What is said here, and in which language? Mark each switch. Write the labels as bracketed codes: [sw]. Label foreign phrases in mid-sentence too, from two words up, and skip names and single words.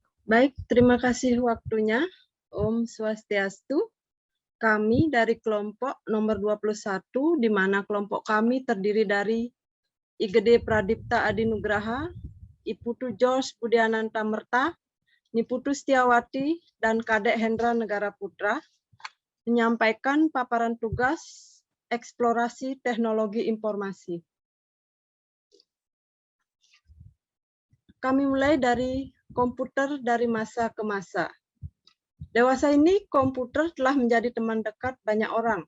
[id] Baik, terima kasih waktunya. [ban] Om Swastiastu. [id] Kami dari kelompok nomor 21, di mana kelompok kami terdiri dari IGD Pradipta Adinugraha, Iputu George Budiananta Merta, Niputu Setiawati, dan Kadek Hendra Negara Putra, menyampaikan paparan tugas eksplorasi teknologi informasi. Kami mulai dari komputer dari masa ke masa. Dewasa ini komputer telah menjadi teman dekat banyak orang.